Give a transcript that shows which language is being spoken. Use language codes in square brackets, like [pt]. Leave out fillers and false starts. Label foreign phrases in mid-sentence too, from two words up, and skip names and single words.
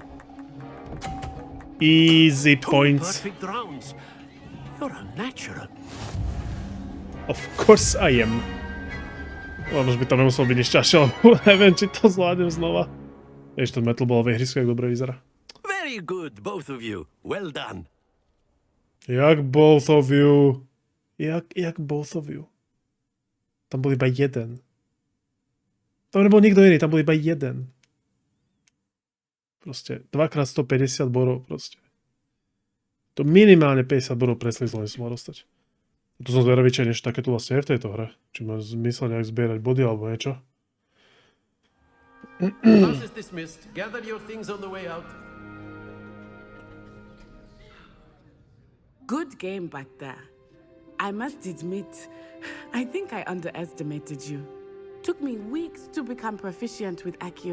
[en] Easy points. Perfect rounds. You're a natural. Of course I am. [sk] Len už by to nemuselo byť ešte ťažšie, lebo neviem, či to zvládnem znova. Ešte ten [en] metal ball [sk] v ihrisku, jak dobre vyzerá. [en] Very good, both of you. Well done. Jak both of you? Jak both of you? [sk] Tam bol iba jeden. Tam nebol nikto iný, tam bol iba jeden. Proste 2x150 bodov proste. To minimálne 50 bodov preslizlo, som mal dostať. Tu som zvedavý, či niečo také tu vlastne je v tejto hre. Či má zmysel nejak zbierať body alebo niečo. [en] Class is dismissed. Gather your things on the way out. Good game back there. I must admit, I think I underestimated you. Took me weeks to become proficient with Accio.